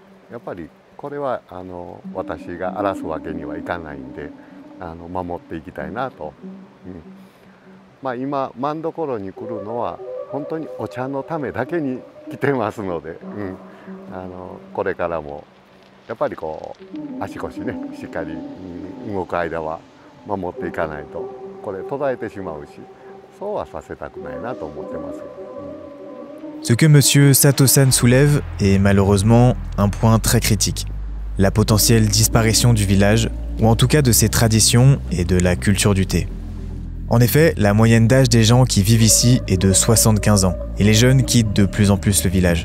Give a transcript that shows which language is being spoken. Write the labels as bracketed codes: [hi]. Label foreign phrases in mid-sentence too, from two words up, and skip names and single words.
[ja] やっぱりこれは私が荒らすわけにはいかないんで守っていきたいなと、今マンドコロに来るのは本当にお茶のためだけに来てますので、これからもやっぱりこう足腰ねしっかり動く間は守っていかないとこれ途絶えてしまうし、そうはさせたくないなと思ってます。 [fr] Ce que Monsieur Sato-san soulève est malheureusement un point très critique. La potentielle disparition du village, ou en tout cas de ses traditions et de la culture du thé. En effet, la moyenne d'âge des gens qui vivent ici est de 75 ans, et les jeunes quittent de plus en plus le village.